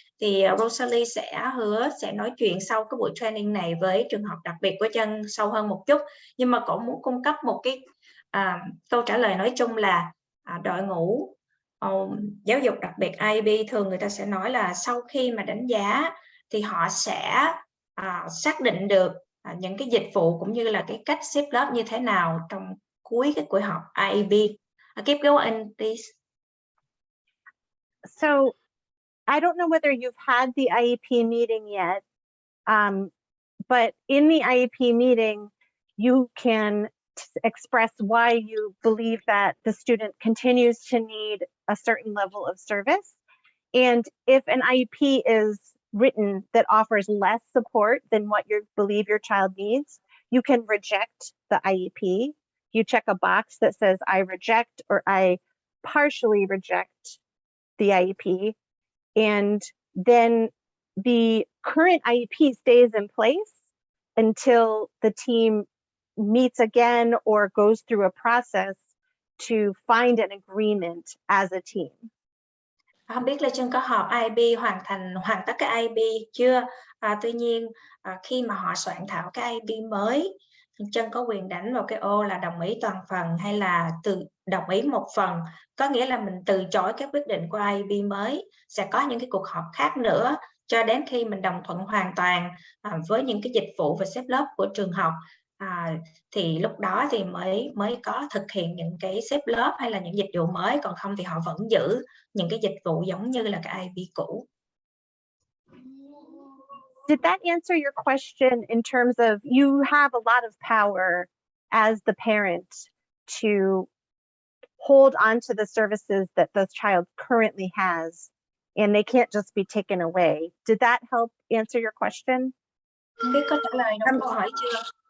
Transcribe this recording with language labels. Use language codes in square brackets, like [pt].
[vi] Thì Rosalie sẽ hứa sẽ nói chuyện sau cái buổi training này với trường học đặc biệt của Chân sâu hơn một chút, nhưng mà cũng muốn cung cấp một cái câu trả lời nói chung là đội ngũ giáo dục đặc biệt IB thường người ta sẽ nói là sau khi mà đánh giá thì họ sẽ xác định được những cái dịch vụ cũng như là cái cách xếp lớp như thế nào trong cuối cái buổi họp IB. [en] Keep going, please. So I don't know whether you've had the IEP meeting yet, but in the IEP meeting, you can express why you believe that the student continues to need a certain level of service. And if an IEP is written that offers less support than what you believe your child needs, you can reject the IEP. You check a box that says I reject or I partially reject the IEP. And then the current IEP stays in place until the team meets again or goes through a process to find an agreement as a team. [vi] Không biết là Trân có họp IB hoàn tất cái IB chưa? Tuy nhiên khi mà họ soạn thảo cái IB mới, Trân có quyền đánh vào cái ô là đồng ý toàn phần hay là đồng ý một phần. Có nghĩa là mình từ chối cái quyết định của IB mới. Sẽ có những cái cuộc họp khác nữa cho đến khi mình đồng thuận hoàn toàn với những cái dịch vụ và xếp lớp của trường học. Thì lúc đó thì mới có thực hiện những cái xếp lớp hay là những dịch vụ mới, còn không thì họ vẫn giữ những cái dịch vụ giống như là cái IB cũ. [en] Did that answer your question in terms of you have a lot of power as the parent to hold on to the services that the child currently has and they can't just be taken away? Did that help answer your question? [vi] Biết có trả lời đúng câu hỏi chưa?